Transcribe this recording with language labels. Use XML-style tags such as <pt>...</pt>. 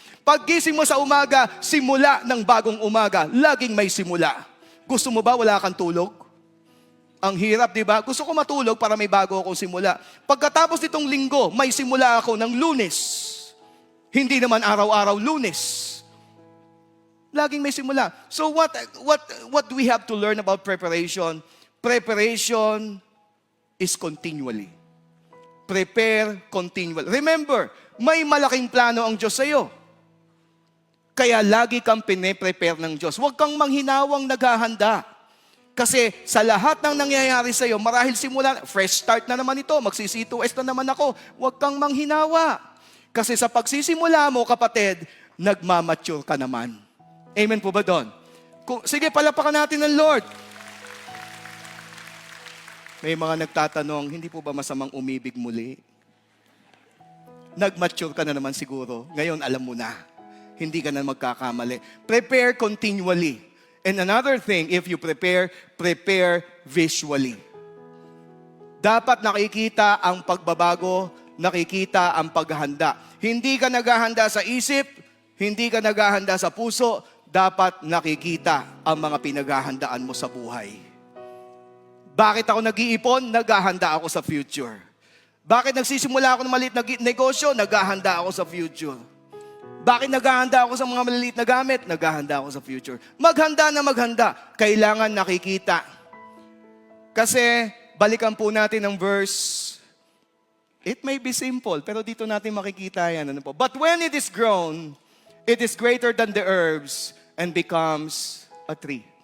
<tl>Paggising mo sa umaga, simula ng bagong umaga. Laging may simula. Gusto mo ba wala kang tulog? Ang hirap, di ba? Gusto ko matulog para may bago akong simula. Pagkatapos nitong linggo, may simula ako ng Lunes. Hindi naman araw-araw Lunes. Laging may simula.</tl> <en>So what do we have to learn about preparation? Preparation is continually. Prepare continually.</en> <tl>Remember, may malaking plano ang Diyos sa iyo. Kaya lagi kang pine-prepare ng Diyos. Huwag kang manghinawang naghahanda. Kasi sa lahat ng nangyayari sa iyo, marahil simula, fresh start na naman ito, magsi-C2S na naman ako. Huwag kang manghinawa. Kasi sa pagsisimula mo, kapatid, nagmamature ka naman. Amen po ba doon? Sige, palapakan natin ng Lord. May mga nagtatanong, hindi po ba masamang umibig muli? Nagmature ka na naman siguro. Ngayon, alam mo na. Hindi ka na magkakamali.</tl> <en>Prepare continually. And another thing, if you prepare visually.</en> <tl>Dapat nakikita ang pagbabago, nakikita ang paghahanda. Hindi ka naghahanda sa isip, hindi ka naghahanda sa puso, dapat nakikita ang mga pinaghahandaan mo sa buhay. Bakit ako nag-iipon? Naghahanda ako sa future. Bakit nagsisimula ako ng maliit na negosyo? Naghahanda ako sa future. Bakit naghahanda ako sa mga maliliit na gamit? Naghahanda ako sa future. Maghanda na maghanda. Kailangan nakikita. Kasi, balikan po natin ang verse.</tl> <en>It may be simple,</en> <tl>pero dito natin makikita yan. Ano po?</tl> <en>But when it is grown, it is greater than the herbs and becomes a tree.</en>